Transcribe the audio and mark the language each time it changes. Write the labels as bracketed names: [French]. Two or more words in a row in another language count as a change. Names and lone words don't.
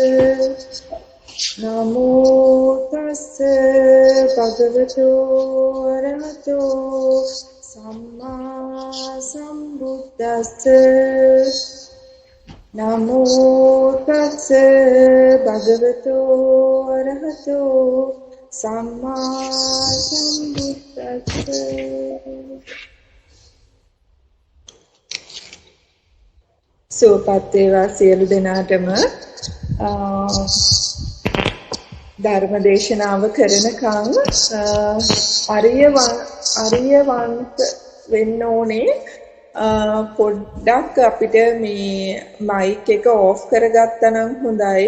[Pali] නමෝ තස්ස භගවතෝ අරහතෝ සම්මා සම්බුද්දස්ස නමෝ තස්ස භගවතෝ අරහතෝ සම්මා සම්බුද්දස්ස. [Sinhala] සෝපත් වේවා සියලු දෙනාටම. ධර්ම දේශනාව කරනකම් අරියවන්ත වෙන්න ඕනේ. පොඩ්ඩක් අපිට මේ මයික් එක ඕෆ් කරගත්තා නම් හොඳයි.